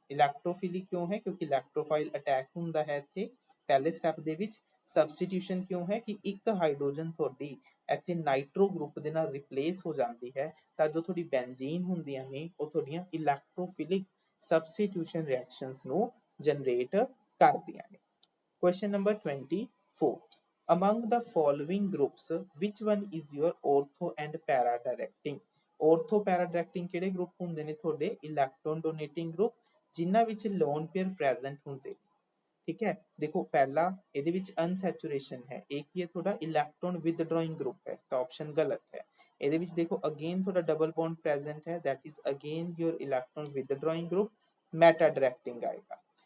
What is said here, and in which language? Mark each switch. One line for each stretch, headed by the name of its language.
Punjabi: Electrophilic ਕਿਉਂ ਹੈ, ਕਿਉਂਕਿ ਇਲੈਕਟ੍ਰੋਫਾਈਲ ਅਟੈਕ ਹੁੰਦਾ ਹੈ ਇੱਥੇ ਪਹਿਲੇ ਸਟੈਪ ਦੇ ਵਿੱਚ। ਸਬਸਟੀਟਿਊਸ਼ਨ ਕਿਉਂ ਹੈ ਕਿ ਇੱਕ ਹਾਈਡਰੋਜਨ ਤੁਹਾਡੀ ਇੱਥੇ ਨਾਈਟ੍ਰੋ ਗਰੁੱਪ ਦੇ ਨਾਲ ਰਿਪਲੇਸ ਹੋ ਜਾਂਦੀ ਹੈ ਤਾਂ ਜੋ ਤੁਹਾਡੀ ਬੈਂਜ਼ੀਨ ਹੁੰਦੀਆਂ ਨੇ ਉਹ ਤੁਹਾਡੀਆਂ ਇਲੈਕਟ੍ਰੋਫਿਲਿਕ ਸਬਸਟੀਟਿਊਸ਼ਨ ਰਿਐਕਸ਼ਨਸ ਨੂੰ ਜਨਰੇਟ ਕਰਦੀਆਂ ਨੇ।
English: Question number 24. Among the following groups, which one is your ortho and para directing?
Punjabi: Ortho para directing ਕਿਹੜੇ ਗਰੁੱਪ ਹੁੰਦੇ ਨੇ ਤੁਹਾਡੇ ਇਲੈਕਟ੍ਰੋਨ ਡੋਨੇਟਿੰਗ ਗਰੁੱਪ ਜਿਨ੍ਹਾਂ ਵਿੱਚ ਲੋਨ ਪੇਅਰ ਪ੍ਰੈਜ਼ੈਂਟ ਹੁੰਦੇ। ਠੀਕ ਹੈ, ਦੇਖੋ ਪਹਿਲਾ ਇਹਦੇ ਵਿੱਚ ਅਨਸੈਚੁਰੇਸ਼ਨ ਹੈ, ਇਹ ਕੀ ਹੈ ਤੁਹਾਡਾ ਇਲੈਕਟ੍ਰੋਨ ਵਿਦਡਰਾਇੰਗ ਗਰੁੱਪ ਹੈ, ਤਾਂ ਆਪਸ਼ਨ ਗਲਤ ਹੈ। ਇਹਦੇ ਵਿੱਚ ਦੇਖੋ ਅਗੇਨ ਤੁਹਾਡਾ ਡਬਲ ਬੌਂਡ ਪ੍ਰੈਜ਼ੈਂਟ ਹੈ,
English: that is again your electron withdrawing group,
Punjabi: meta directing ਆਏਗਾ।